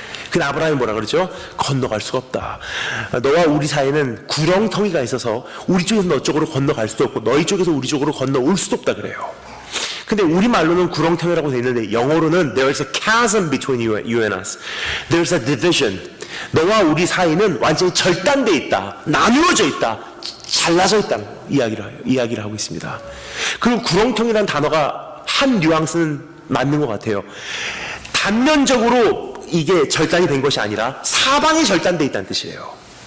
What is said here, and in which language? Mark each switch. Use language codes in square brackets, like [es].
[ko] 근데 아브라함이 뭐라 그러죠? 건너갈 수가 없다. 너와 우리 사이에는 구렁텅이가 있어서 우리 쪽에서 너 쪽으로 건너갈 수도 없고 너희 쪽에서 우리 쪽으로 건너올 수도 없다 그래요. 근데 우리말로는 구렁텅이라고 되어 있는데 영어로는 [en] There is a chasm between you and us. There's a division. [ko] 너와 우리 사이는 완전히 절단돼 있다. 나누어져 있다. 잘라져 있다는 이야기를 하고 있습니다. 그리고 구렁텅이라는 단어가 한 뉘앙스는 맞는 것 같아요. 단면적으로 이게 절단이 된 것이 아니라 사방이 절단돼 있다는 뜻이에요.